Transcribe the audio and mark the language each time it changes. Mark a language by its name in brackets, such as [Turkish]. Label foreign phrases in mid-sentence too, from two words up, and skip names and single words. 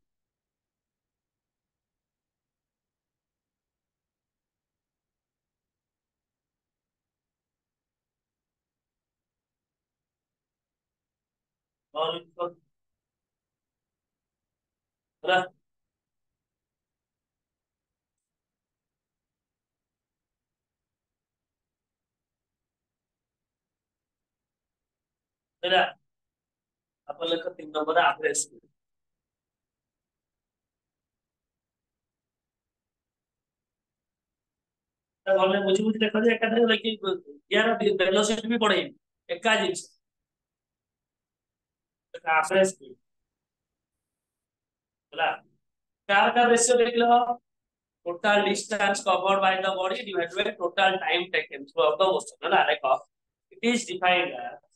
[Odia] non-uniform ହେଲା ହେଲା ଆପଣ ଲେଖ 3 ନମ୍ବର ଆଭରେଜ ଗଲେ ବୁଝି ବୁଝି ଲେଖ ଯେ ଏକାଥରେ ଲେଖି ୟାର ଭେଲୋସିଟି ବି ବଢେଇବି ଏକା ଜିନିଷ [English] average speed [Odia] ହେଲା କାର କାର ରେସିଓ ଦେଖିଲ [English] total distance covered by the body divided by total time taken throughout the motion [Odia] ହେଲା ଦେଖ [English] it is defined as